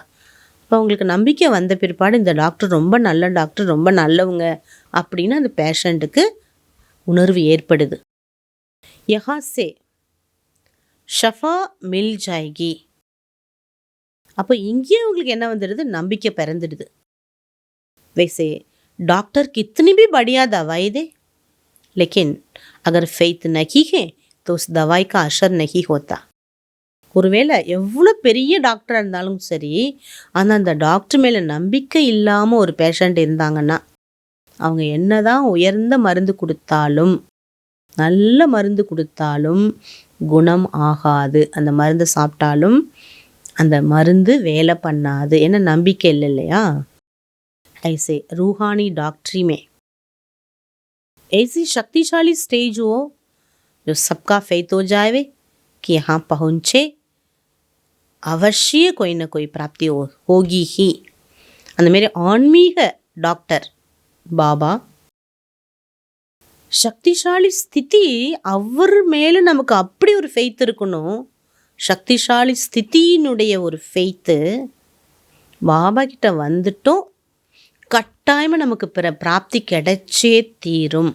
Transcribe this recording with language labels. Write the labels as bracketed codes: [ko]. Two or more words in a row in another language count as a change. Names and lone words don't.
[ta] இப்போ அவங்களுக்கு நம்பிக்கை வந்த பிற்பாடு இந்த டாக்டர் ரொம்ப நல்ல டாக்டர், ரொம்ப நல்லவங்க அப்படின்னு அந்த பேஷண்ட்டுக்கு உணர்வு ஏற்படுது. [hi] यहाँ से शफ़ा मिल जायेगी. [ta] அப்போ இங்கேயே அவங்களுக்கு என்ன வந்துடுது, நம்பிக்கை பிறந்துடுது. [hi] वैसे डॉक्टर कितनी भी बढ़िया दवाई दे, लेकिन अगर फेथ नहीं है तो उस दवाई का असर नहीं होता. [ta] ஒருவேளை எவ்வளோ பெரிய டாக்டராக இருந்தாலும் சரி, ஆனால் அந்த டாக்டர் மேலே நம்பிக்கை இல்லாமல் ஒரு பேஷண்ட் இருந்தாங்கன்னா, அவங்க என்னதான் உயர்ந்த மருந்து கொடுத்தாலும், நல்ல மருந்து கொடுத்தாலும் குணம் ஆகாது. அந்த மருந்து சாப்பிட்டாலும் அந்த மருந்து வேலை பண்ணாது. ஏன்னா நம்பிக்கை இல்லை இல்லையா? [hi] ऐसे रूहानी डॉक्टरी में ऐसी शक्तिशाली स्टेज हो जो सबका फेथ हो जाए कि यहाँ पहुँचे अवश्य कोई ना कोई प्राप्ति होगी ही. [ta] அந்த மாரி ஆன்மீக டாக்டர் பாபா [hi] शक्तिशाली स्थिति, [ta] அவர் மேலே நமக்கு அப்படி ஒரு ஃபெய்த் இருக்கணும். சக்திசாலி ஸ்திதியினுடைய ஒரு ஃபெய்த்து பாபா கிட்ட வந்துட்டோம், கட்டாயமாக நமக்கு பிராப்தி கிடைச்சே தீரும்.